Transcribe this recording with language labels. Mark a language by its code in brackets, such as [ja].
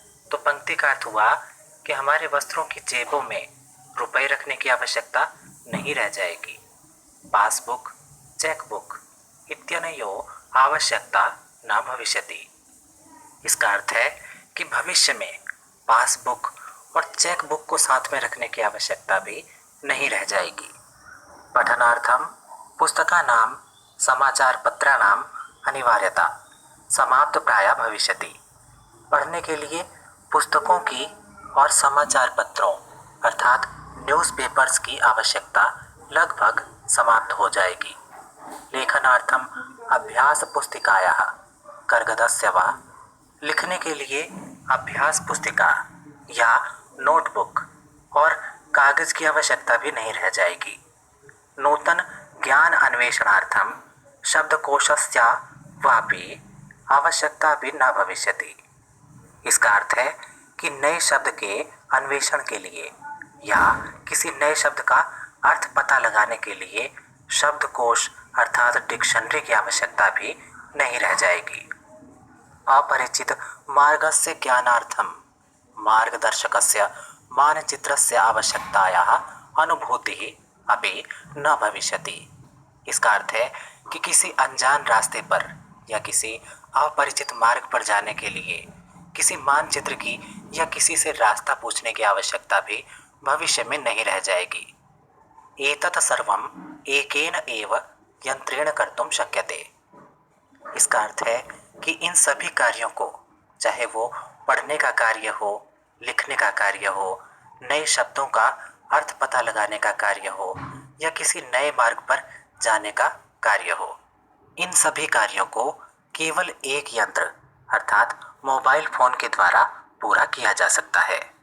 [hi] तो पंक्ति का अर्थ हुआ कि हमारे वस्त्रों की जेबों में रुपए रखने की आवश्यकता नहीं रह जाएगी। [sa] पासबुक, चेकबुक इत्यनयो आवश्यकता न भविष्यति। [hi] इसका अर्थ है कि भविष्य में पासबुक और चेकबुक को साथ में रखने की आवश्यकता भी नहीं रह जाएगी। [sa] पठनार्थम पुस्तकानां समाचारपत्राणाम् अनिवार्यता समाप्त प्रायः भविष्यति। [hi] पढ़ने के लिए पुस्तकों की और समाचार पत्रों अर्थात न्यूज़पेपर्स की आवश्यकता लगभग समाप्त हो जाएगी। [sa] लेखनार्थम अभ्यास पुस्तिकायाः कर्गदस्य वा [hi] लिखने के लिए अभ्यास पुस्तिका या नोटबुक और कागज की आवश्यकता भी नहीं रह जाएगी। [sa] नूतन ज्ञान अन्वेषणार्थम शब्दकोशस्य वापि आवश्यकता भी न भविष्यति। [hi] इसका अर्थ है कि नए शब्द के अन्वेषण के लिए या किसी नए शब्द का अर्थ पता लगाने के लिए शब्दकोश अर्थात डिक्शनरी की आवश्यकता भी नहीं रह जाएगी। [sa] अपरिचित मार्गस्य ज्ञानार्थम मार्गदर्शकस्य मानचित्रस्य आवश्यकतायाः अनुभूतिः अपि न भविष्यति। [hi] इसका अर्थ है कि किसी अनजान रास्ते पर या किसी अपरिचित मार्ग पर जाने के लिए किसी मानचित्र की या किसी से रास्ता पूछने की आवश्यकता भी भविष्य में नहीं रह जाएगी। [sa] एतत् सर्वम् एकेन एव यंत्रेण कर्तुं शक्यते। [hi] इसका अर्थ है कि इन सभी कार्यों को, चाहे वो पढ़ने का कार्य हो, लिखने का कार्य हो, नए शब्दों का अर्थ पता लगाने का कार्य हो या किसी नए मार्ग पर जाने का कार्य हो, इन सभी कार्यों को केवल एक यंत्र अर्थात मोबाइल फोन के द्वारा पूरा किया जा सकता है।